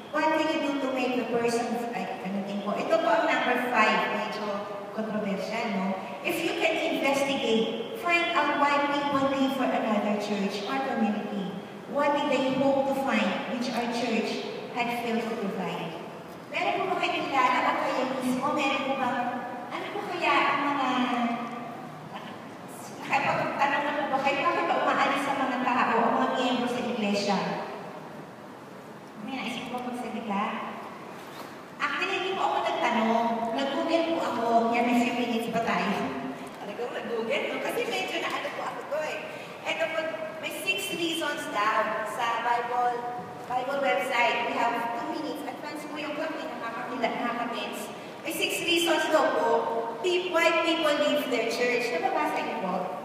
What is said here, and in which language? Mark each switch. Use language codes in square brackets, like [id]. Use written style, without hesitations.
[en] What can you do to make the person, [tl] ito po ang number 5, medyo controversial, no? [en] If you can investigate, find out why people leave for another church, our community? What did they hope to find which our church had failed to provide? [tl] Meron po ba kayo kilala o kayo mismo? Meron po ba, ano po kaya ang mga, nakapagtanong na po ba kayo, bakit ba umaalis sa mga tao o mga miyembro sa iglesia? May naisip po magsalita. Actually, hindi po ako nagtanong. Nag-google po ako. Yan, may few minutes pa tayo. Talagang nag-google, no? Kasi medyo na ano po ako to eh. Ito po, may 6 reasons daw sa Bible website. [en] We have 2 minutes. [tl] Advance po yung clock eh, nakakabits. May 6 reasons daw po [en] why people leave their church. [tl] Nababasa niyo po.